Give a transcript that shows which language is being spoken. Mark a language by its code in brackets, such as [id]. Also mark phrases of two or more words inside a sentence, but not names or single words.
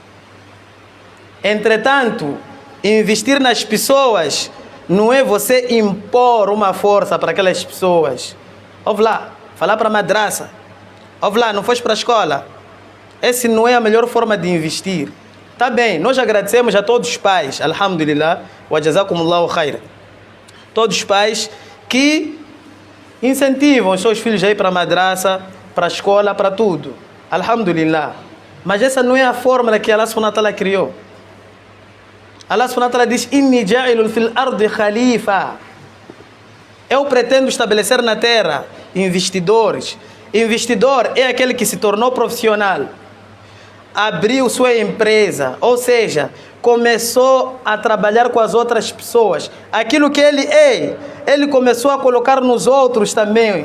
[pt] Entretanto, investir nas pessoas não é você impor uma força para aquelas pessoas. Ouve lá, falar para a madraça. Ouve lá, não foste para a escola. Essa não é a melhor forma de investir. Tá bem, nós agradecemos a todos os pais, [ar] الحمد لله وجزاكم الله خيرا. [pt] Todos os pais que incentivam os seus filhos a ir para a madraça, para a escola, para tudo. Alhamdulillah. Mas essa não é a fórmula que [ar] الله سبحانه وتعالى [pt] criou. [ar] الله سبحانه وتعالى diz: إني جاعل في الأرض خليفة. [pt] Eu pretendo estabelecer na terra investidores. Investidor é aquele que se tornou profissional, abriu sua empresa, ou seja, começou a trabalhar com as outras pessoas. Aquilo que ele é, ele começou a colocar nos outros também.